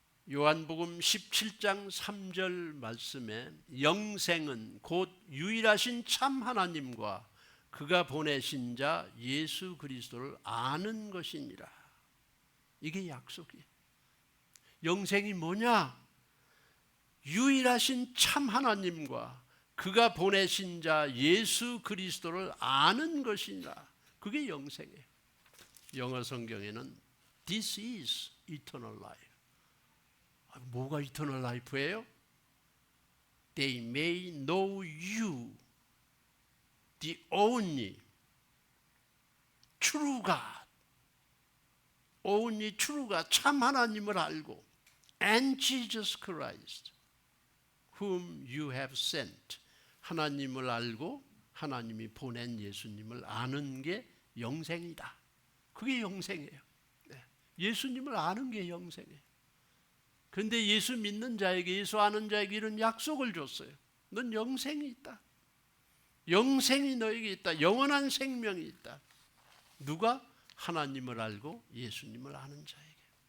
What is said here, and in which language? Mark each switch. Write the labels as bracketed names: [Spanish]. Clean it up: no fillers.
[Korean] 요한복음 17장 3절 말씀에 영생은 곧 유일하신 참 하나님과 그가 보내신 자 예수 그리스도를 아는 것이니라. 이게 약속이에요. 영생이 뭐냐? 유일하신 참 하나님과 그가 보내신 자 예수 그리스도를 아는 것이니라. 그게 영생이에요. 영어 성경에는 [English] This is eternal life. [Korean] 뭐가 [English] eternal life예요? They may know you, the only true God, only true God, [Korean] 참 하나님을 알고, [English] and Jesus Christ, whom you have sent, [Korean] 하나님을 알고 하나님이 보낸 예수님을 아는 게 영생이다. 그게 영생이에요. 예수님을 아는 게 영생이에요. 그런데 예수 믿는 자에게, 예수 아는 자에게 이런 약속을 줬어요. 넌 영생이 있다. 영생이 너에게 있다. 영원한 생명이 있다. 누가? 하나님을 알고 예수님을 아는 자에게.